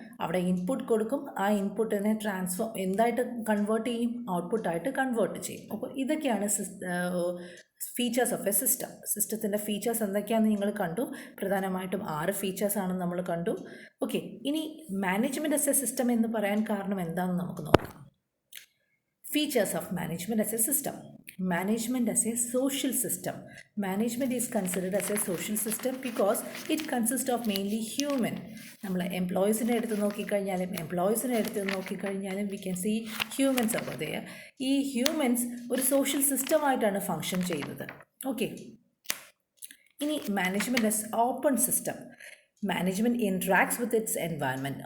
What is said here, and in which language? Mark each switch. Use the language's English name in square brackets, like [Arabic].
[Malayalam] അവിടെ ഇൻപുട്ട് കൊടുക്കും, ആ ഇൻപുട്ടിനെ എന്തായിട്ട് കൺവേർട്ട് ചെയ്യും, ഔട്ട്പുട്ടായിട്ട് കൺവേർട്ട് ചെയ്യും. അപ്പോൾ ഇതൊക്കെയാണ് ഫീച്ചേഴ്സ് ഓഫ് എ സിസ്റ്റം. സിസ്റ്റത്തിൻ്റെ ഫീച്ചേഴ്സ് എന്തൊക്കെയാണെന്ന് നിങ്ങൾ കണ്ടു. പ്രധാനമായിട്ടും 6 ഫീച്ചേഴ്സാണെന്ന് നമ്മൾ കണ്ടു. ഓക്കെ, ഇനി മാനേജ്മെൻറ്റ് ആസ് എ സിസ്റ്റം എന്ന് പറയാൻ കാരണം എന്താണെന്ന് നമുക്ക് നോക്കാം. [English] Features of management as a system. Management as a social system. Management is considered as a social system because it consists of mainly human. [Malayalam] നമ്മൾ എംപ്ലോയീസിനെ എടുത്ത് നോക്കിക്കഴിഞ്ഞാലും [English] We can see humans over there. [Malayalam] ഈ humans ഒരു social സിസ്റ്റമായിട്ടാണ് function ചെയ്യുന്നത്. Okay, [English] ഇനി management as open system. Management interacts with its environment.